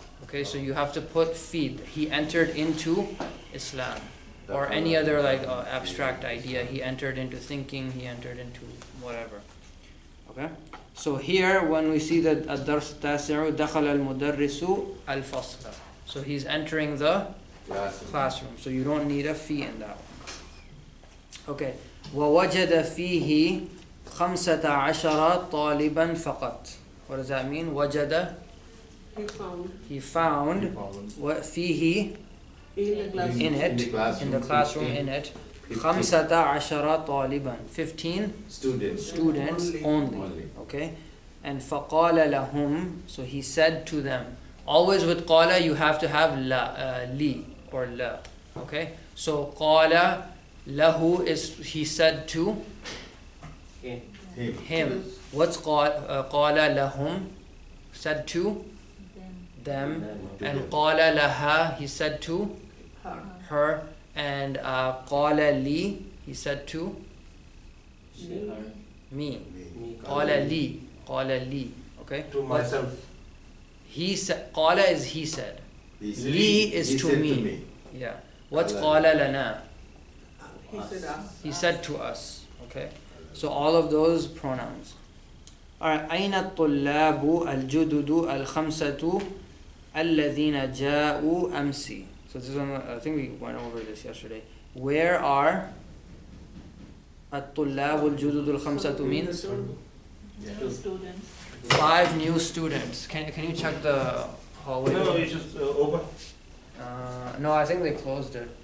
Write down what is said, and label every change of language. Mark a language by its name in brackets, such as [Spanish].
[English] Okay, so you have to put feed. He entered into Islam, or any other like abstract idea. He entered into thinking. He entered into whatever. Okay, so here when we see that [Arabic] ad-dars tasi'u dakhala al-mudarrisu al-fasla, [English] so he's entering the classroom. So you don't need a fee in that one. [Arabic] Okay, وَوَجَدَ فِيهِ 15 طَالِبًا فَقَط. [English] What does that mean? وَجَدَ He found what fihi in the classroom in it 15 طالبا 15 students only. Okay, and [Arabic] فقال لهم, [English] so he said to them. Always with qala you have to have li or la. Okay, so qala lahu is he said to him. What's qala lahum? Said to them, and qala laha, he said to her, and qala li, he said to me. Qala li, okay? To myself. He said, qala is he said. Li is to me. Yeah. What's qala lana? He said to us. Okay. So all of those pronouns. [Arabic] Alright, أين الطلاب الجدد الخمسة الذين جاءوا أمسي. [English] So this one, I think we went over this yesterday. Where are [Arabic] الطلاب الجدد الخمسة [English] means? Students. 5 new students. Can you check the hallway? No, it's just open. No, I think they closed it.